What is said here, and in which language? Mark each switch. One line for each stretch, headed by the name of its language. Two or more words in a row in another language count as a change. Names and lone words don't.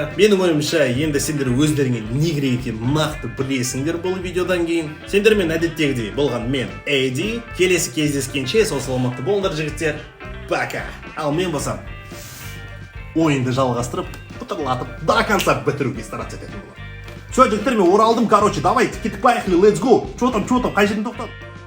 Kazakh: Менің ойымша, енді сендер өздеріңе не керек екенін нақты білесіңдер бұл видеодан кейін. Сендермен әдеттегідей болған мен Эдди. Келесі кездескенше сау саламатты болыңдар жігіттер.
Russian: Пока.
Kazakh: Ал мен болсам ойынды жалғастырып, пытырлатып,
Russian: до конца
Kazakh: бітіруге стараться ететін боламын. Все, жігіттер, мен оралдым, короче, давайте, кеттік, поехали,
English: let's go.
Russian: Что там,
Kazakh: қай жерден тоқтадым?